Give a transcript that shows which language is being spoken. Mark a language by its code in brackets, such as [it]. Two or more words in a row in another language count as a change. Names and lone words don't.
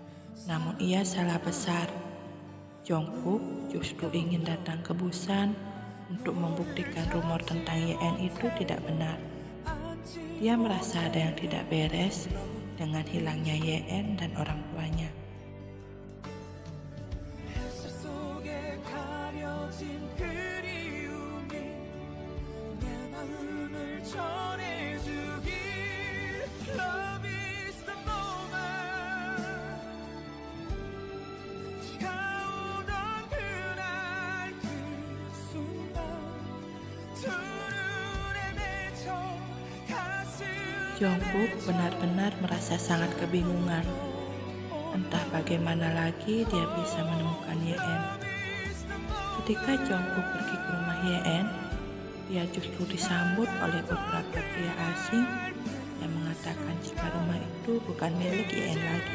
[id] Namun ia salah besar. Jungkook justru ingin datang ke Busan untuk membuktikan rumor tentang Yeon itu tidak benar. Dia merasa ada yang tidak beres dengan hilangnya Yeon dan orang tuanya. [ko] 햇살 속에 가려진 그리움이 내 마음을 전해주길. [en] Love is the moment. [ko] 비가 오던 그날 그 순간 두 눈에 맺혀 가슴. [id] Jungkook benar-benar merasa sangat kebingungan. Entah bagaimana lagi dia bisa menemukan Yeon. Ketika Jungkook pergi ke rumah Yeon, dia justru disambut oleh beberapa pria asing yang mengatakan jika rumah itu bukan milik Yeon lagi.